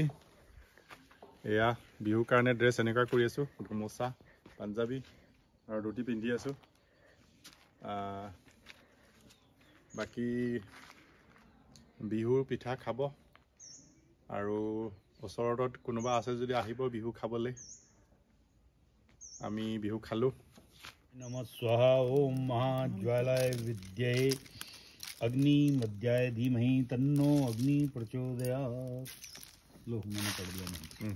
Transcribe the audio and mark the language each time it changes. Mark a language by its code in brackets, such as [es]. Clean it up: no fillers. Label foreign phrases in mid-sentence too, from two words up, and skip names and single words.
[as] এয়া বিহুৰ কাৰণে ড্ৰেছ এনেকুৱা কৰি আছোঁ, গামোচা পাঞ্জাবী আৰু ধুতি পিন্ধি আছোঁ। বাকী বিহুৰ পিঠা খাব আৰু ওচৰত কোনোবা আছে যদি আহিব বিহু খাবলৈ। আমি বিহু খালোঁ। [sa] नमः स्वाहा ओम महाज्वालाय विद्महे अग्नि मध्याय धीमहि तन्नो अग्नि प्रचोदयात्। [hi] लो मैंने पढ़ दिया नहीं।